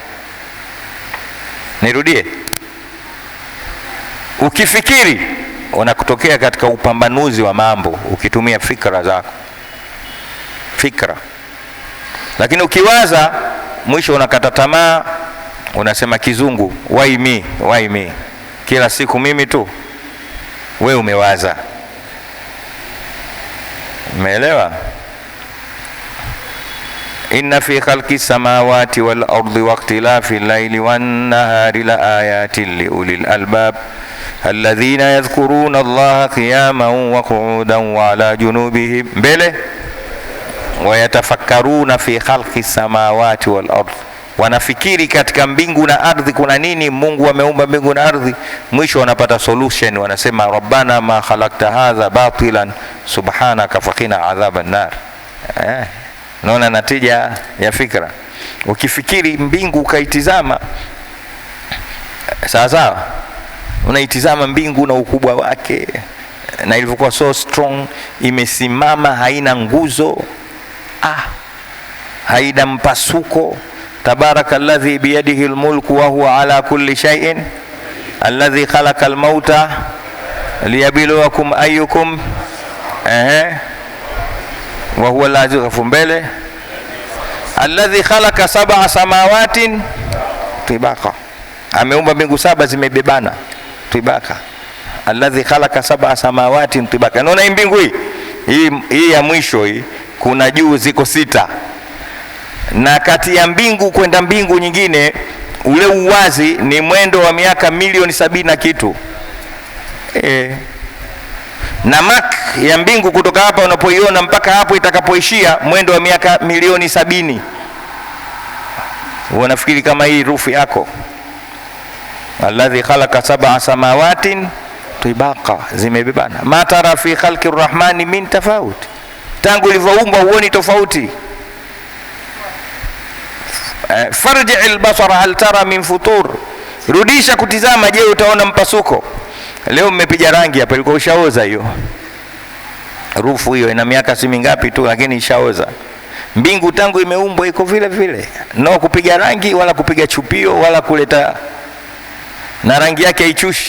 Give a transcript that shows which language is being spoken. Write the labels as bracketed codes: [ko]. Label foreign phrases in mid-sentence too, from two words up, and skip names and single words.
[sw] Nirudie, ukifikiri unakutokea katika upambanuzi wa mambo ukitumia fikra zako, lakini ukiwaza mwisho unakata tamaa, unasema kizungu [en] why me, [sw] kila siku mimi tu. Wewe umewaza. Umeelewa? [ar] إن في خلق السماوات والأرض واختلاف الليل والنهار لآيات لأولي الألباب الذين يذكرون الله قياما وقعودا وعلى جنوبهم mbele ويتفكرون في خلق السماوات والأرض, [sw] wanafikiri katika mbingu na ardhi kuna nini. Mungu ameumba mbingu na ardhi. Mwisho wanapata solution, wanasema [ar] ربنا ما خلقت هذا باطلا سبحانك فقنا عذاب النار. [sw] Naona natija ya fikra. Ukifikiri mbingu ukaitizama sawa, unaitizama mbingu na ukubwa wake na ilivyokuwa [en] so strong, [sw] imesimama, haina nguzo, haina mpasuko. [ar] تبارك الذي بيده الملك وهو على كل شيء الذي خلق الموت ليبلوكم أيكم وهو العزيز, mbele, الذي خلق سبع سماوات طباقا, [sw] ameumba mbingu 7 zimebebana tibaqa, [ar] الذي خلق سبع سماوات طباقا. [sw] Naona mbingu hii ya mwisho hii, kuna juu ziko 6, na kati ya mbingu kwenda mbingu nyingine ule uwazi ni mwendo wa miaka milioni 70 na kitu. Na mark ya mbingu kutoka hapa unapoiona mpaka hapo itakapoishia mwendo wa miaka milioni 70. Unafikiri kama hii rufu yako, [ar] الذي خلق سبع سماوات طباقا, zimebebana. ما ترى في خلق الرحمن من تفاوت, [sw] tangu ilivyoumba huoni tofauti. [ar] فارجع البصر هل ترى من فطور, [sw] rudisha kutizama, je utaona mpasuko. Leo mmepiga rangi hapa, ilikuwa ushaoza hiyo rufu. Hiyo ina miaka si mingapi tu, lakini ishaoza. Mbingu tangu imeumbwa iko vile vile, no kupiga rangi wala kupiga chupio wala kuleta, na rangi yake haichushi.